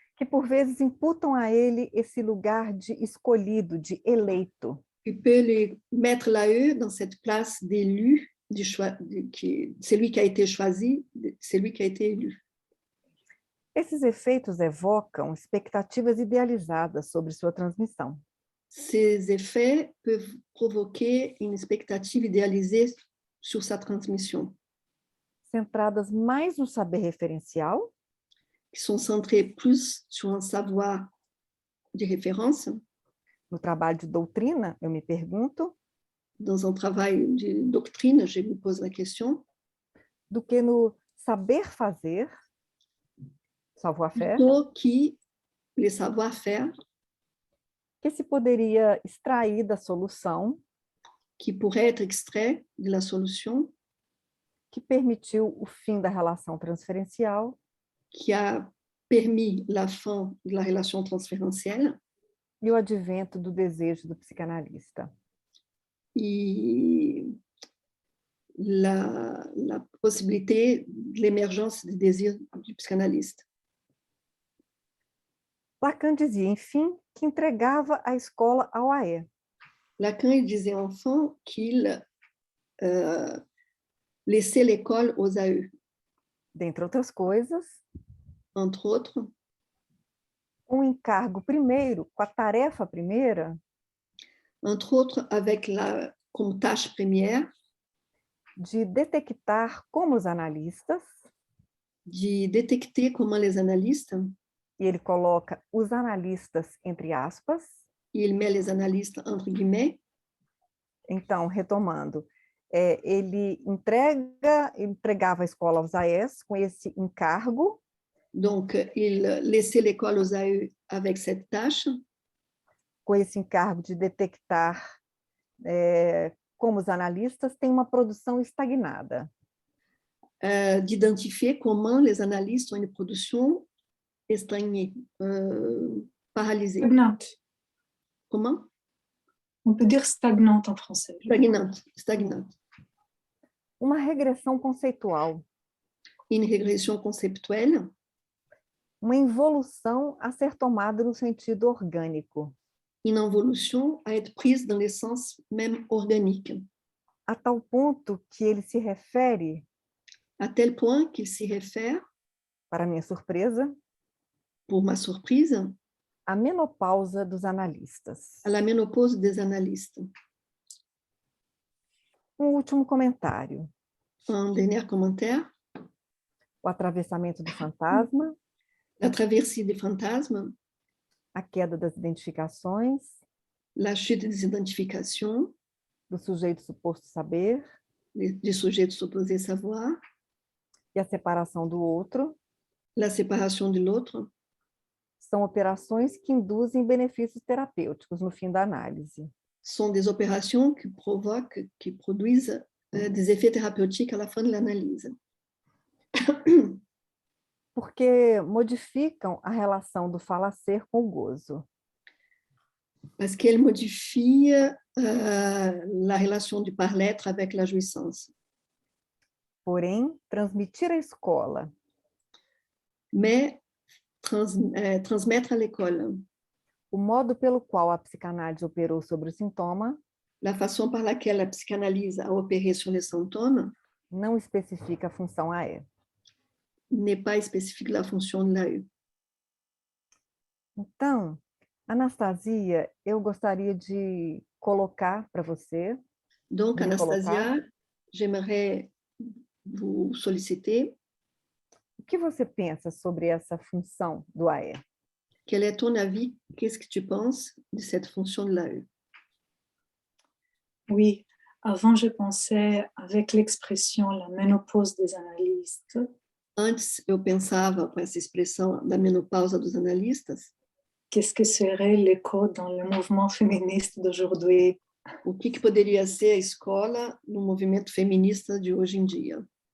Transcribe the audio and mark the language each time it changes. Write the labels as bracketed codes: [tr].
[pt] Que por vezes imputam a ele esse lugar de escolhido, de eleito. [fr] Tu peux lui mettre l'AE dans cette place d'élu, celui qui a été choisi, celui qui a été élu. [pt] Esses efeitos evocam expectativas idealizadas sobre sua transmissão. [fr] Ces effets peuvent provoquer une expectative idéalisée sur sa transmission. [pt] Centradas mais no saber referencial, [fr] qui sont centrés plus sur un savoir de référence. [pt] No trabalho de doutrina, eu me pergunto. [fr] Dans un travail de doctrine, je me pose la question. [pt] Do que no saber fazer, savoir-faire, [fr] plutôt que les savoir-faire, [pt] que se poderia extrair da solução, [fr] qui pourrait être extrait de la solution, [pt] que permitiu o fim da relação transferencial, [fr] qui a permis la fin de la relation transférentielle [pt] e o advento do desejo do psicanalista. [fr] et la possibilité de l'émergence du désir du psychanalyste. [pt] Lacan dizia, enfim, que entregava a escola ao AE. [fr] Lacan il disait enfin qu'il laissait l'école aux AE. [pt] Dentre outras coisas, [fr] entre autres, [pt] com o encargo primeiro, com a tarefa primeira, [fr] entre autres avec comme tâche première, [pt] de detectar como os analistas, [fr] de détecter comment les analystes, [pt] e ele coloca os analistas entre aspas. [fr] E il met les analystes entre guillemets. [pt] Então, retomando, ele entregava a escola aos AES com esse encargo [fr] Donc, il laissait l'école aux AE avec cette tâche, [pt] com esse encargo de detectar como os analistas têm uma produção estagnada. [fr] d'identifier comment les analystes ont une production stagnée, paralysée. Stagnante. Comment? On peut dire stagnante en français. Stagnante. [pt] Uma regressão conceitual, [fr] Une régression conceptuelle, [pt] uma involução a ser tomada no sentido orgânico, [fr] une involution à être prise dans le sens même organique, [pt] a tal ponto que ele se refere, [fr] à tel point qu'il s'y réfère, [pt] para minha surpresa, [fr] pour ma surprise, [pt] à menopausa dos analistas. [fr] à la ménopause des analystes. [pt] Último comentário. [fr] Un dernier commentaire, [pt] O atravessamento do fantasma, [fr] la traversée des fantasmes, [pt] a queda das identificações, [fr] la chute des identifications, [pt] do sujeito suposto saber [fr] du sujet supposé savoir, [pt] e a separação do outro, [fr] la séparation de l'autre, [pt] são operações que induzem benefícios terapêuticos no fim da análise. [fr] sont des opérations qui provoquent, qui produisent des effets thérapeutiques à la fin de l'analyse. [pt] Porque modificam a relação do falacer com o gozo. [fr] Parce qu'elles modifient la relation du par-l'être avec la jouissance. [pt] Porém, transmitir à escola [fr] Mais transmettre à l'école [pt] o modo pelo qual a psicanálise operou sobre o sintoma [fr] la façon par laquelle la psychanalyse a opéré sur les symptômes [pt] não especifica a função AE. [fr] n'est pas spécifique de la fonction de l'AE. [pt] Então, Anastasia, eu gostaria de colocar para você. [fr] Donc, de Anastasia, j'aimerais vous solliciter. [pt] O que você pensa sobre essa função do AE? [fr] Quel est ton avis? Qu'est-ce que tu penses de cette fonction de l'AE? Oui, avant je pensais avec l'expression la ménopause des analystes. [pt] Antes, eu pensava com essa expressão da menopausa dos analistas. [fr] Qu'est-ce que serait l'écho dans le mouvement féministe d'aujourd'hui? [pt] O que poderia ser a escola no movimento feminista de hoje em dia?